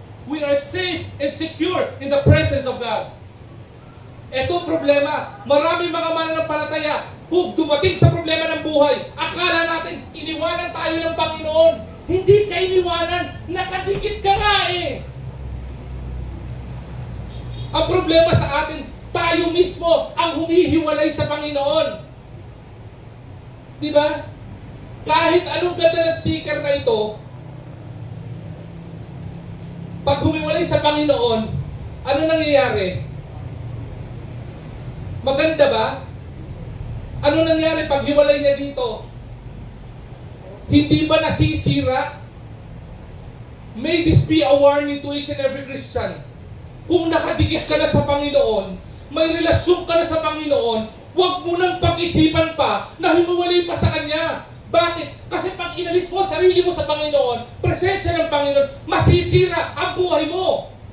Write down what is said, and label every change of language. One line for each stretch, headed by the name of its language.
English: We are safe and secure in the presence of God.
Filipino: Ito problema. Maraming mga mananampalataya, kung dumating sa problema ng buhay, akala natin, iniwanan tayo ng Panginoon. Hindi ka iniwanan. Nakadikit ka nga eh. Ang problema sa atin, tayo mismo ang humihiwalay sa Panginoon. Diba? Kahit anong ganda na sticker na ito, pag humiwalay sa Panginoon, ano nangyayari? Maganda ba? Ano nangyari pag hiwalay niya dito? Hindi ba nasisira?
English: May this be a warning to each and every Christian.
Filipino: Kung nakadikit ka na sa Panginoon, may relasyon ka na sa Panginoon, huwag mo nang pag-isipan pa na hiwalay pa sa Kanya. Bakit? Kasi pag inalis mo sarili mo sa Panginoon, presensya ng Panginoon, masisira ang buhay mo.